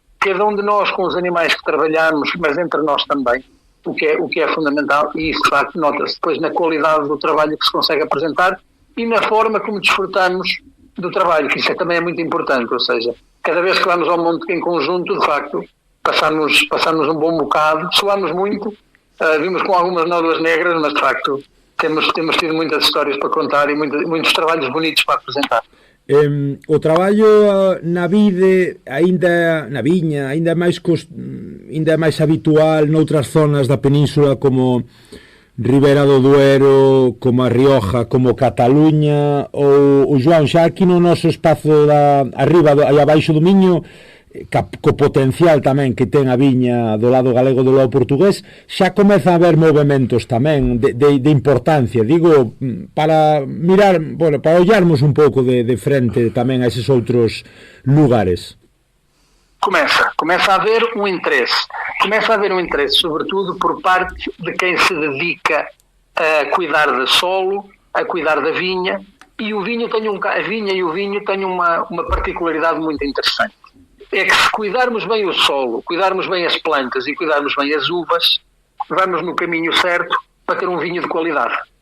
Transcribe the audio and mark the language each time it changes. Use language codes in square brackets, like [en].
[pt] Cada um de nós com os animais que trabalhamos, mas entre nós também, o que é fundamental, e isso de facto nota-se depois na qualidade do trabalho que se consegue apresentar e na forma como desfrutamos do trabalho, que isso também é muito importante, ou seja, cada vez que vamos ao monte em conjunto, de facto, passamos um bom bocado, suamos muito, vimos com algumas nódoas negras, mas de facto temos tido muitas histórias para contar e muitos trabalhos bonitos para apresentar. [gl] O traballo na vide, na viña, ainda é máis habitual noutras zonas da península como Ribera do Duero, como a Rioja, como Cataluña, ou João, xa aquí no noso espazo arriba e abaixo do Miño, co potencial tamén que ten a viña do lado galego do lado portugués, xa comeza a haber movementos tamén de importancia, digo, para mirar, bueno, para ollarmos un pouco de frente tamén a eses outros lugares. [pt] Começa a haver um interesse. Começa a haver um interesse, sobretudo por parte de quem se dedica a cuidar do solo, a cuidar da vinha, e a vinha e o vinho têm uma particularidade muito interessante. é que se cuidarmos bem o solo, cuidarmos bem as plantas e cuidarmos bem as uvas, vamos no caminho certo para ter um vinho de qualidade.